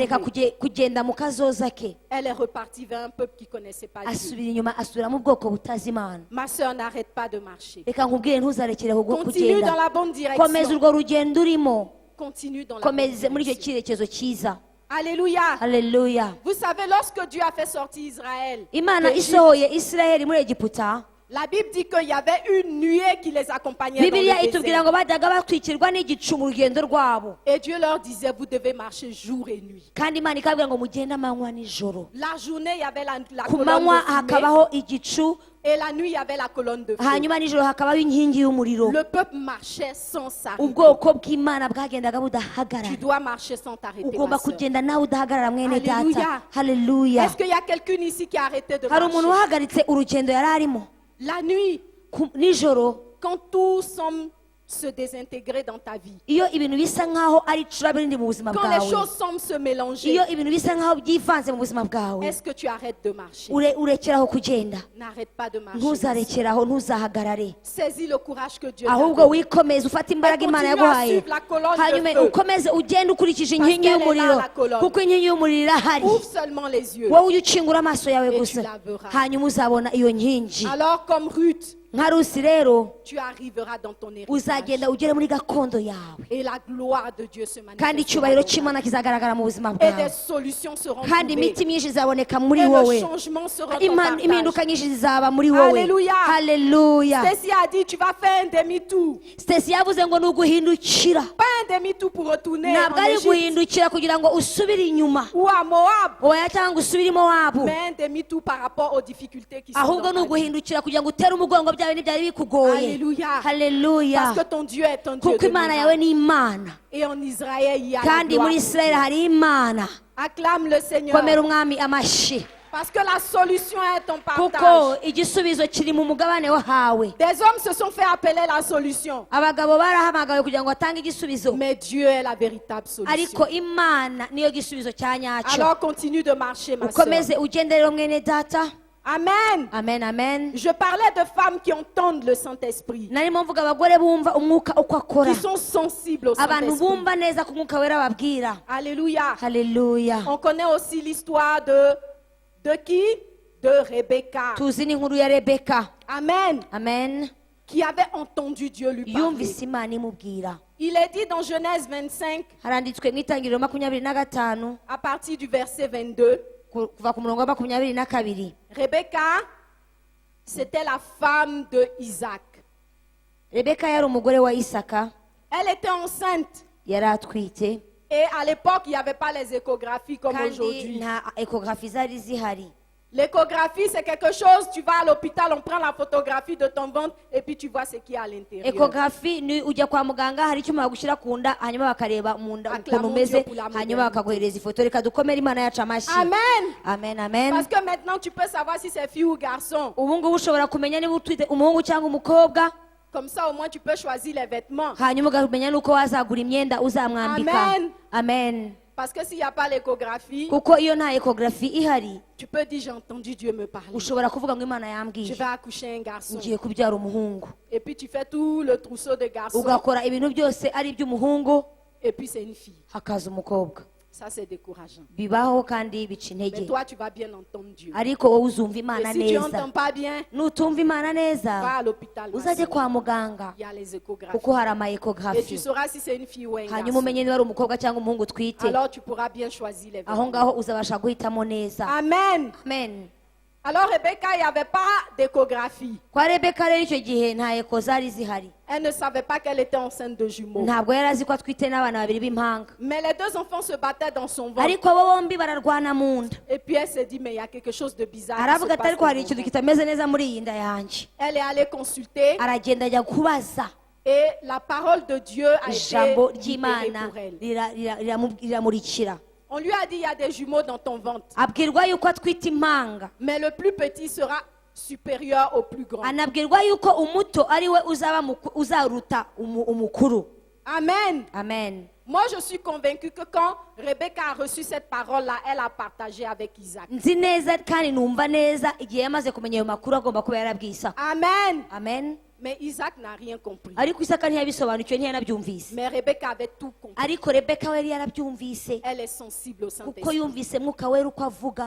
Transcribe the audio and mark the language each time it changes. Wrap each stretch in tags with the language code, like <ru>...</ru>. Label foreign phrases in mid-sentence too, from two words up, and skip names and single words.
<rw>Areka kugenda mu kazoza ke.</rw> <fr>Elle est repartie vers un peuple qui ne connaissait pas Dieu.</fr> <rw>Asubira inyuma asubira mu bwoko butazi Imana.</rw> <fr>Ma soeur, n'arrête pas de marcher.</fr> <rw>Reka nkubwire ntuzarekere</rw> <fr>Continue dans</fr> <rw>kugenda.</rw> <fr>la bonne</fr> <rw>Komeza</rw> <fr>direction.</fr> <rw>urwo rugendo urimo.</rw> <fr>Continue dans la bonne</fr> <rw>Komeze muri icyo</rw> <fr>direction.</fr> <rw>cyerekezo cyiza.</rw> <fr>Alléluia.</fr> <rw>Haleluya.</rw> <fr>Vous savez, lorsque Dieu a fait sortir Israël,</fr> <rw>Imana</rw> <fr>d'Égypte,</fr> <rw>isohoye Isirayeli muri Egiputa.</rw> <fr>la Bible dit qu'il y avait une nuée qui les accompagnait dans</fr> <rw>Bibiliya</rw> <fr>le</fr> <rw>itubwira</rw> <fr>désert.</fr> <rw>ngo bajyaga batwikirwa n'igicu mu rugendo rwabo.</rw> <fr>Et Dieu leur disait, vous devez marcher jour et nuit.</fr> <rw>Kandi Imana ikabwira ngo mugende amanywa nijoro.</rw> <fr>La journée, il y avait la</fr> <rw>Ku</rw> <fr>colonne</fr> <rw>manywa</rw> <fr>de fumée,</fr> <rw>hakabaho igicu,</rw> <fr>et la nuit, il y avait la colonne de feu.</fr> <rw>hanyuma nijoro hakabaho inkingi y'umuriro.</rw> <fr>Le peuple marchait sans s'arrêter.</fr> <rw>Ubwoko bw'Imana bwagendaga budahagarara.</rw> <fr>Tu dois marcher sans t'arrêter,</fr> <rw>Ugomba</rw> <fr>ma sœur.</fr> <rw>kugenda nawe udahagarara mwene data.</rw> <fr>Alléluia.</fr> <rw>Haleluya.</rw> <fr>Est-ce qu'il y a quelqu'un ici qui a arrêté de</fr> <rw>Hari umuntu</rw> <fr>marcher?</fr> <rw>wahagaritse urugendo yari arimo.</rw> <fr>La nuit,</fr> <rw>Nijoro</rw> <fr>quand tout semble se désintégrer dans ta vie,</fr> <rw>iyo ibintu bisa nkaho ari icuraburindi mu buzima</rw> <fr>quand les</fr> <rw>bwawe,</rw> <fr>choses semblent se mélanger,</fr> <rw>iyo ibintu bisa nkaho byivanze mu buzima bwawe,</rw> <fr>est-ce que tu arrêtes de marcher?</fr> <rw>urekeraho kugenda.</rw> <fr>N'arrête pas de marcher.</fr> <rw>Ntuzarekeraho, ntuzahagarare,</rw> <fr>Saisis le courage que Dieu t'a</fr> <rw>ahubwo</rw> <fr>donné.</fr> <rw>wikomeze ufate imbaraga</rw> <fr>Et</fr> <rw>Imana</rw> <fr>continue à</fr> <rw>yaguhaye,</rw> <fr>suivre la colonne de</fr> <rw>hanyuma</rw> <fr>feu.</fr> <rw>ukomeze ugende ukurikije inkingi</rw> <fr>qu'elle est</fr> <rw>y'umuriro,</rw> <fr>là, la colonne.</fr> <rw>kuko inkingi y'umuriro irahari.</rw> <fr>Ouvre seulement les yeux.</fr> <rw>Wowe ujye ukingura amaso yawe</rw> <fr>Et</fr> <rw>gusa,</rw> <fr>tu la verras.</fr> <rw>hanyuma uzabona iyo nkingi.</rw> <fr>Alors, comme Ruth,</fr> <rw>Nka Rusi rero</rw> <fr>tu arriveras dans ton héritage.</fr> <rw>uzagenda ugere muri gakondo yawe,</rw> <fr>Et la gloire de Dieu se</fr> <rw>kandi</rw> <fr>manifestera.</fr> <rw>icyubahiro</rw> <fr>dans ta</fr> <rw>cy'Imana kizagaragara mu buzima</rw> <fr>vie. Et</fr> <rw>bwawe,</rw> <fr>des solutions seront</fr> <rw>kandi</rw> <fr>trouvées.</fr> <rw>imiti myinshi izaboneka muri</rw> <fr>Et</fr> <rw>wowe,</rw> <fr>le changement sera ton partage.</fr> <rw>impinduka nyinshi zizaba muri wowe.</rw> <fr>Alléluia.</fr> <rw>Haleluya.</rw> <fr>Stacy a dit, tu vas faire un demi-tour.</fr> <rw>Stacy yavuze ngo ni uguhindukira,</rw> <fr>Pas un demi-tour pour retourner</fr> <rw>ntabwo</rw> <fr>en</fr> <rw>ari</rw> <fr>Égypte</fr> <rw>guhindukira kugira ngo usubire inyuma</rw> <fr>ou à Moab,</fr> <rw>oya cyangwa ngo usubire i Mowabu,</rw> <fr>mais un demi-tour par rapport aux difficultés qui sont</fr> <rw>ahubwo</rw> <fr>dans</fr> <rw>ni</rw> <fr>ta vie.</fr> <rw>uguhindukira kugira ngo utere umugongo byawe n'ibyari bikugoye.</rw> <fr>Alléluia.</fr> <rw>Haleluya.</rw> <fr>Parce que ton Dieu est un Dieu</fr> <rw>Kuko</rw> <fr>de</fr> <rw>Imana yawe</rw> <fr>miracles.</fr> <rw>ni Imana,</rw> <fr>Et en Israël, il y a la</fr> <rw>kandi</rw> <fr>gloire.</fr> <rw>muri Isirayeli hari Imana.</rw> <fr>Acclame le Seigneur.</fr> <rw>Komera umwami amashyi.</rw> <fr>Parce que la solution est ton</fr> <rw>kuko</rw> <fr>partage.</fr> <rw>igisubizo kiri mu mugabane wahawe.</rw> <fr>Des hommes se sont fait appeler la solution.</fr> <rw>Abagabo barahamagawe kugira ngo batange igisubizo,</rw> <fr>Mais Dieu est la véritable solution.</fr> <rw>ariko Imana niyo gisubizo cya nyacyo.</rw> <fr>Alors continue de marcher, ma</fr> <rw>Ukomeze</rw> <fr>sœur.</fr> <rw>ugendere mwene data.</rw> <fr>Amen.</fr> <rw>Amen, amen.</rw> <fr>Je parlais de femmes qui entendent le Saint-Esprit,</fr> <rw>Narimo mvuga abagore bumva umwuka uko akora,</rw> <fr>qui sont sensibles au</fr> <rw>abantu</rw> <fr>Saint-Esprit.</fr> <rw>bumva neza ko umwuka wera babwira.</rw> <fr>Alléluia.</fr> <rw>Haleluya.</rw> <fr>On connaît aussi l'histoire de qui? De Rebecca.</fr> <rw>Tuzi n'inkuru ya Rebeka.</rw> <fr>Amen.</fr> <rw>Amen.</rw> <fr>Qui avait entendu Dieu lui parler.</fr> <rw>Yumvise Imana imubwira.</rw> <fr>Il est dit dans Genèse 25,</fr> <rw>Haranditswe mu itangiriro 25</rw> <fr>à partir du verset 22,</fr> <rw>kuva ku murongo wa 22.</rw> <fr>Rebecca, c'était la femme de Isaac.</fr> <rw>Rebeka yari umugore wa Isaka,</rw> <fr>Elle était enceinte.</fr> <rw>yari atwite,</rw> <fr>Et à l'époque, il n'y avait pas les échographies comme</fr> <rw>kandi</rw> <fr>aujourd'hui.</fr> <rw>nta ekografi zari zihari.</rw> <fr>L'échographie, c'est quelque chose, tu vas à l'hôpital, on prend la photographie de ton ventre et puis tu vois ce qu'il y a à l'intérieur.</fr> <rw>Ekografi ni ujya kwa muganga, hari icyuma bagushyira ku nda, hanyuma bakareba mu nda ukuntu umeze, hanyuma bakaguhereza ifoto. Reka dukomere Imana yacu amashyi.</rw> <fr>Amen.</fr> <rw>Amen, amen.</rw> <fr>Parce que maintenant, tu peux savoir si c'est fille ou garçon.</fr> <rw>Ubu ngubu ushobora kumenya niba utwite umuhungu cyangwa umukobwa,</rw> <fr>Comme ça, au moins, tu peux choisir les vêtements.</fr> <rw>hanyuma ukamenya n'uko wazagura imyenda uzamwambika.</rw> <fr>Amen.</fr> <rw>Amen.</rw> <fr>Parce que s'il n'y a pas l'échographie,</fr> <rw>Kuko iyo nta ekografi ihari,</rw> <fr>tu peux dire, j'ai entendu Dieu me parler.</fr> <rw>ushobora kuvuga ngo Imana</rw> <fr>Je</fr> <rw>yambwiye</rw> <fr>vais accoucher un garçon.</fr> <rw>ngiye kubyara umuhungu,</rw> <fr>Et puis tu fais tout le trousseau de garçons.</fr> <rw>ugakora ibintu byose ari iby'umuhungu,</rw> <fr>Et puis c'est une fille.</fr> <rw>hakaza umukobwa.</rw> <fr>Ça, c'est décourageant.</fr> <rw>Bibaho kandi bica</rw> <fr>Mais</fr> <rw>intege,</rw> <fr>toi, tu vas bien entendre Dieu.</fr> <rw>ariko wowe uzumva</rw> <fr>Et</fr> <rw>Imana</rw> <fr>si tu</fr> <rw>neza.</rw> <fr>n'entends pas bien,</fr> <rw>Nutumva Imana</rw> <fr>va</fr> <rw>neza,</rw> <fr>à l'hôpital. ma</fr> <rw>uzajye</rw> <fr>sœur.</fr> <rw>kwa muganga,</rw> <fr>Il y a les échographies.</fr> <rw>kuko hari ama</rw> <fr>Et tu</fr> <rw>ekografi,</rw> <fr>sauras si c'est une fille ou un</fr> <rw>hanyuma</rw> <fr>garçon.</fr> <rw>umenye niba ari umukobwa cyangwa umuhungu utwite.</rw> <fr>Alors tu pourras bien choisir les</fr> <rw>Aho</rw> <fr>vêtements.</fr> <rw>ngaho uzabasha guhitamo neza.</rw> <fr>Amen.</fr> <rw>Amen.</rw> <fr>Alors Rebecca, il n'y avait pas d'échographie.</fr> <rw>Kwa Rebeka rero icyo gihe nta eko zari zihari,</rw> <fr>Elle ne savait pas qu'elle était enceinte de jumeaux.</fr> <rw>ntabwo yari azi ko atwite n'abana babiri b'impanga,</rw> <fr>Mais les deux enfants se battaient dans son ventre.</fr> <rw>ariko bo bombi bararwana mu nda.</rw> <fr>Et puis elle s'est dit, mais il y a quelque chose de bizarre. qui se</fr> <rw>Aravuga ati</rw> <fr>passe</fr> <rw>ariko hari</rw> <fr>dans</fr> <rw>ikintu</rw> <fr>mon ventre.</fr> <rw>kitameze neza muri iyi nda yanjye.</rw> <fr>Elle est allée consulter</fr> <rw>Aragenda ajya kubaza,</rw> <fr>et la parole de Dieu a été</fr> <rw>ijambo</rw> <fr>libérée</fr> <rw>ry'Imana</rw> <fr>pour elle.</fr> <rw>riramurikira.</rw> <fr>On lui a dit, il y a des jumeaux dans ton ventre.</fr> <rw>Abwirwa yuko atwite impanga,</rw> <fr>Mais le plus petit sera supérieur au plus grand.</fr> <rw>anabwirwa yuko umuto ari we uzaruta umukuru.</rw> <fr>Amen.</fr> <rw>Amen.</rw> <fr>Moi, je suis convaincue que quand Rebecca a reçu cette parole-là, elle a partagé avec Isaac.</fr> <rw>Nzi neza kandi numva neza igihe yamaze kumenya ayo makuru agomba kuba yarabwiye Isaka.</rw> <fr>Amen.</fr> <rw>Amen.</rw> <fr>Mais Isaac n'a rien compris.</fr> <rw>Ariko Isaka ntiyabisobanukiwe, ntiyanabyumvise.</rw> <fr>Mais Rebecca avait tout compris.</fr> <rw>Ariko Rebeka we yari yarabyumvise,</rw> <fr>Elle est sensible au</fr> <rw>kuko</rw> <fr>Saint-Esprit.</fr> <rw>yumvise mwuka wera uko avuga.</rw>